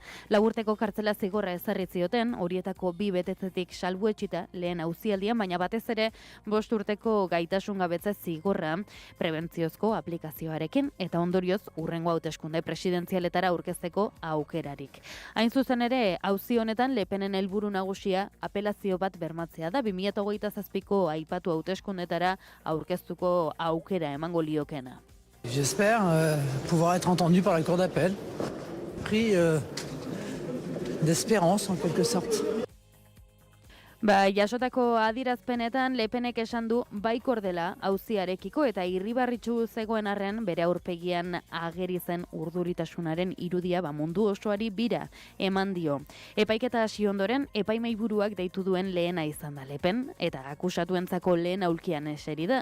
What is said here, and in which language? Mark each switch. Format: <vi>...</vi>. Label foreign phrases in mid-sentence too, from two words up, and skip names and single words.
<eu>4 urteko kartzela zigorra ezarri zioten, horietako 2 betetzetik salbuetsita lehen auzialdian, baina batez ere 5 urteko gaitasun gabetze zigorra prebentziozko aplikazioarekin eta ondorioz hurrengo hauteskunde presidentzialetara aurkezteko aukerarik. Hain zuzen ere, auzi honetan Le Penen helburu nagusia apelazio bat bermatzea da 2027ko aipatu hauteskundetara aurkeztuko aukera emango liokena.</eu> <fr>J'espère pouvoir être entendu par la Cour d'appel. Pris d'espérance en quelque sorte.</fr> <eu>Jasotako adierazpenetan Le Penek esan du baikor dela auziarekiko eta irribarritsu zegoen arren bere aurpegian ageri zen urduritasunaren irudia mundu osoari bira eman dio. Epaiketa hasi ondoren epaimahaiburuak deitu duen lehena izan da Le Pen eta akusatuentzako lehen aulkian eseri da.</eu>